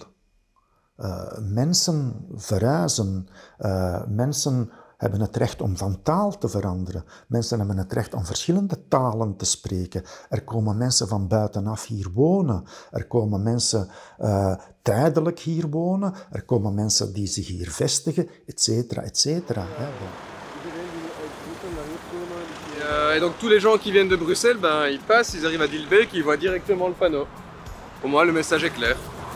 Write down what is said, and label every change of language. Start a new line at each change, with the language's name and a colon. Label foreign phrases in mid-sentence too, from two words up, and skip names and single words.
Dutch: Mensen verhuizen, mensen hebben het recht om van taal te veranderen. Mensen hebben het recht om verschillende talen te spreken. Er komen mensen van buitenaf hier wonen. Er komen mensen tijdelijk hier wonen. Er komen mensen die zich hier vestigen, et cetera, et cetera.
French: Et donc tous les gens qui viennent de Bruxelles, ben, ils passent, ils arrivent à Dilbeek, ils voient directement le panneau. Pour moi, le message est clair.